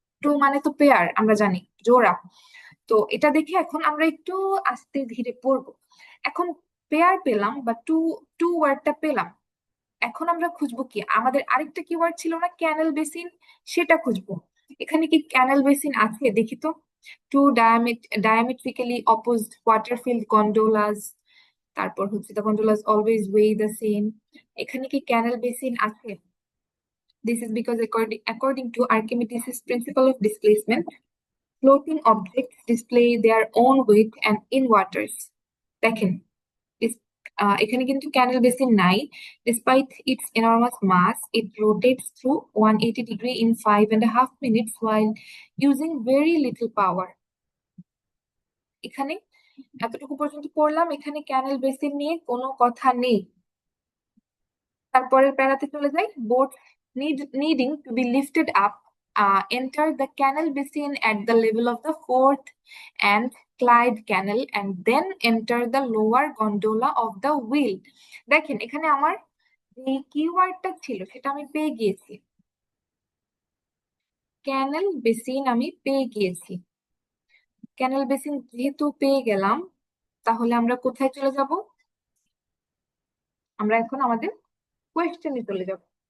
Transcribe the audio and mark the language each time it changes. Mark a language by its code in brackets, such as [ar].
[bn] Two মানে তো pair, আমরা জানি জোড়া। তো এটা দেখে এখন আমরা একটু আস্তে ধীরে পড়বো। এখন পেয়ার পেলাম বা টু, টু ওয়ার্ডটা পেলাম। এখন আমরা খুঁজবো কি, আমাদের আরেকটা কিওয়ার্ড ছিল না ক্যানেল বেসিন, সেটা খুঁজবো। এখানে কি ক্যানেল বেসিন আছে দেখি তো। [en] two diametrically opposed water filled gondolas, [bn] তারপর হচ্ছে [en] the gondolas always weigh the same। [bn] এখানে কি ক্যানেল বেসিন আছে? [en] This is because according to Archimedes' principle of displacement, floating objects display their own weight and in waters। [bn] দেখেন, এখানে কিন্তু ক্যানেল basin নাই। [en] Despite its enormous mass, it rotates through 180 degree in 5.5 minutes while using very little power। [bn] এখানে এতটুকু পর্যন্ত পড়লাম, এখানে ক্যানেল basin নিয়ে কোনো কথা নেই। তারপরের প্যারাতে চলে যাই। [en] Boat needing to be lifted up enter the canal basin at the level of the Forth and Clyde Canal and then enter the lower gondola of the wheel। [bn] দেখেন, এখানে আমার যে কিওয়ার্ডটা ছিল সেটা আমি পেয়ে গিয়েছি, ক্যানেল বেসিন আমি পেয়ে গিয়েছি। ক্যানেল বেসিন যেহেতু পেয়ে গেলাম, তাহলে আমরা কোথায় চলে যাব, আমরা এখন আমাদের কোয়েশ্চেনে চলে যাব।